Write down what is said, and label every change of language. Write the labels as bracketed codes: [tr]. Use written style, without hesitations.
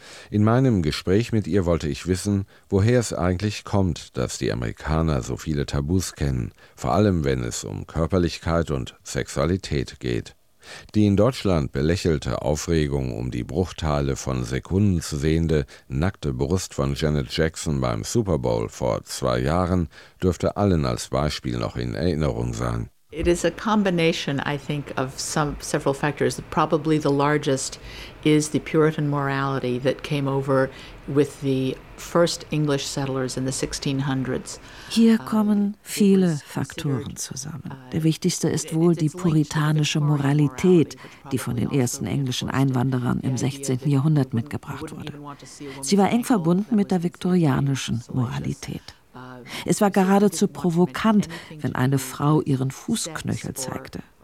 [de] In meinem Gespräch mit ihr wollte ich wissen, woher es eigentlich kommt, dass die Amerikaner so viele Tabus kennen, vor allem wenn es um Körperlichkeit und Sexualität geht. Die in Deutschland belächelte Aufregung um die Bruchteile von Sekunden zu sehende, nackte Brust von Janet Jackson beim Super Bowl vor 2 Jahren dürfte allen als Beispiel noch in Erinnerung sein. [en] It is a combination, I think, of several factors. Probably the largest is the Puritan morality that came over with the first English settlers in the 1600s. [de] Hier kommen viele Faktoren zusammen. Der wichtigste ist wohl die puritanische Moralität, die von den ersten englischen Einwanderern im 16. Jahrhundert mitgebracht wurde. Sie war eng verbunden mit der viktorianischen Moralität. Es war geradezu provokant, wenn eine Frau ihren Fußknöchel zeigte.